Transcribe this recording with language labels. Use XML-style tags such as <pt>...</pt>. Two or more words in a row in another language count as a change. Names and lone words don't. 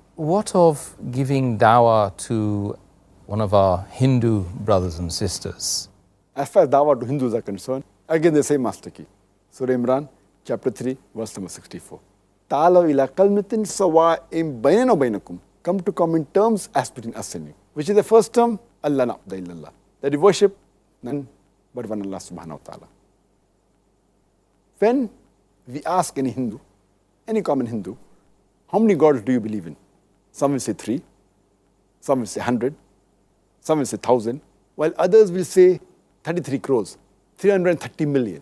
<en>what of giving dawah to one of our Hindu brothers and sisters? As far as dawah to Hindus are concerned, again the same master key. Surah Imran, chapter 3, verse number 64.</en> <ar>تعالوا إلى كلمة سواء بيننا وبينكم.</ar> <en>Come to common terms as between us and you. Which is the first term?</en> <ar>ألا نعبد إلا الله.</ar> <en>That you worship none but one Allah</en> <ar>سبحانه وتعالى.</ar> <en>When we ask any Hindu, any common Hindu, how many gods do you believe in? Some will say 3, some will say 100, some will say 1,000, while others will say 33 crores, 330 million.</en>